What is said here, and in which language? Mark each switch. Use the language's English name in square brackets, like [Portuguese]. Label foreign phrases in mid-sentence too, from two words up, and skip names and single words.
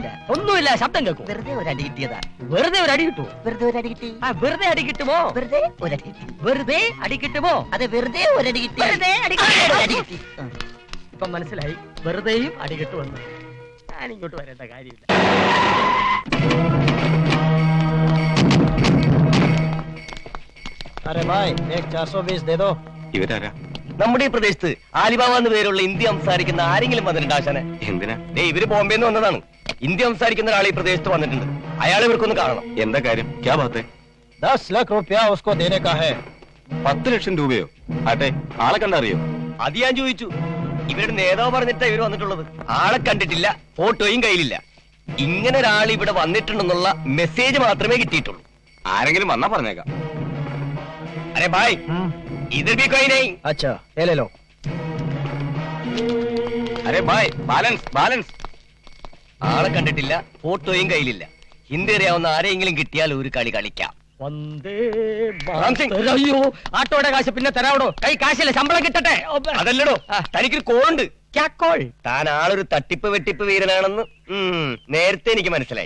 [Malayalam] ഒന്നുമില്ല, ശബ്ദം കേൾക്കും. വെറുതെ ഒരു അടി കിട്ടിയതാ. വെറുതെ ഒരു അടി കിട്ടുമോ? വെറുതെ ഒരു അടി കിട്ടി. വെറുതെ അടി കിട്ടുമോ? വെറുതെ ഒരു അടി കിട്ടി. വെറുതെ അടി കിട്ടുമോ? അതെ, വെറുതെ ഒരു അടി കിട്ടി. വെറുതെ അടി ഒരു അടി കിട്ടി. ഇപ്പൊ മനസ്സിലായി, വെറുതെയും അടി കിട്ടുമെന്ന്. ഞാൻ ഇങ്ങോട്ട് വരേണ്ട കാര്യമില്ല. [Hindi] अरे भाई एक 420 दे दो. [Malayalam] ഇവരാരാ? നമ്മുടെ ഈ പ്രദേശത്ത് ആലിബാബ എന്ന് പേരുള്ള ഹിന്ദി സംസാരിക്കുന്ന ആരെങ്കിലും വന്നിട്ടുണ്ട് ആശാനെ? എന്തിനാ? ഇവര് ബോംബെന്ന് വന്നതാണ്. ഹിന്ദി സംസാരിക്കുന്ന ഒരാൾ ഈ പ്രദേശത്ത് വന്നിട്ടുണ്ട്. അയാളെ ഇവർക്കൊന്ന് കാണണം. എന്താ കാര്യം? [Hindi] क्या बात? 10 लाख रुपया उसको देने का है. [Malayalam] 10 ലക്ഷം രൂപയോ? ആട്ടെ, ആളെ കണ്ടറിയോ? അത് ഞാൻ ചോദിച്ചു. ഇവരുടെ നേതാവ് പറഞ്ഞിട്ടാ ഇവര് വന്നിട്ടുള്ളത്. ആളെ കണ്ടിട്ടില്ല, ഫോട്ടോയും കയ്യിലില്ല. ഇങ്ങനെ ഒരാൾ ഇവിടെ വന്നിട്ടുണ്ടെന്നുള്ള മെസ്സേജ് മാത്രമേ കിട്ടിയിട്ടുള്ളൂ. ആരെങ്കിലും വന്നാ പറഞ്ഞേക്കാം. [Hindi] अरे भाई, इधर भी कोई नहीं. अच्छा ये ले लो. अरे भाई [English] balance balance. [Malayalam] ആളെ കണ്ടിട്ടില്ല, ഫോട്ടോയും കയ്യിലില്ല. ഹിന്ദി അറിയാവുന്ന ആരെങ്കിലും കിട്ടിയാൽ ഒരു കളി കളിക്കാം. അയ്യോ, ആട്ടോയുടെ കാശ് പിന്നെ തരാവടോ. കൈ കാശില്ല, ശമ്പളം കിട്ടട്ടെ. അതല്ലടോ, തനിക്കൊരു കോളുണ്ട്. ക്യാക്കോൾ? താൻ ആളൊരു തട്ടിപ്പ് വെട്ടിപ്പ് വീരനാണെന്ന് നേരത്തെ എനിക്ക് മനസ്സിലായി.